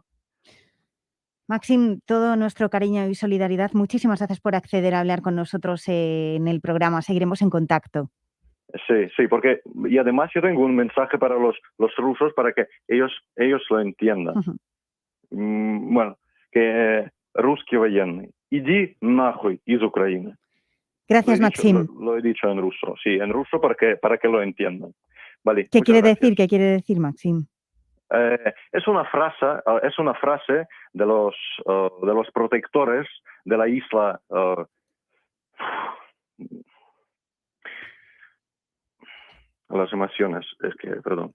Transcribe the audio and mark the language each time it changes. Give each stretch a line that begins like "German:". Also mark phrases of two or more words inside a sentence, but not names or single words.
Spanish: Maxim, todo nuestro cariño y solidaridad. Muchísimas gracias por acceder a hablar con nosotros en el programa. Seguiremos en contacto. Sí, porque y además yo tengo un mensaje para los rusos para que ellos lo entiendan. Bueno, que
Russian: русский военный, иди нахуй из Украины.
Spanish: Gracias, Maxim. Lo he dicho en ruso, sí, en ruso para que lo entiendan. Vale. ¿Qué quiere decir, Maxim? Es una frase de los protectores de la isla. Las emociones, perdón.